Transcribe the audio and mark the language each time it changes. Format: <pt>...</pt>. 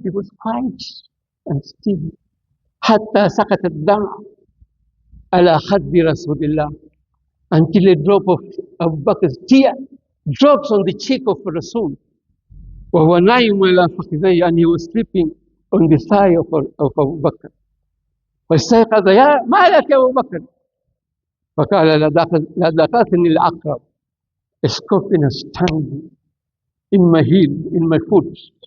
<en>He was quiet and still.</en> <ar>حتى سقط الدمع على خد رسول الله,</ar> <en>until a drop of Abu Bakr's tear drops on the cheek of Rasul.</en> <ar>وهو نايم على فخذيه,</ar> <en>and he was sleeping on the thigh of Abu Bakr.</en> <ar>فاستيقظ, يا ما لك يا أبو بكر؟ فقال لدغتني العقرب.</ar> <en>A scorpion has stung in my heel, in my foot.</en>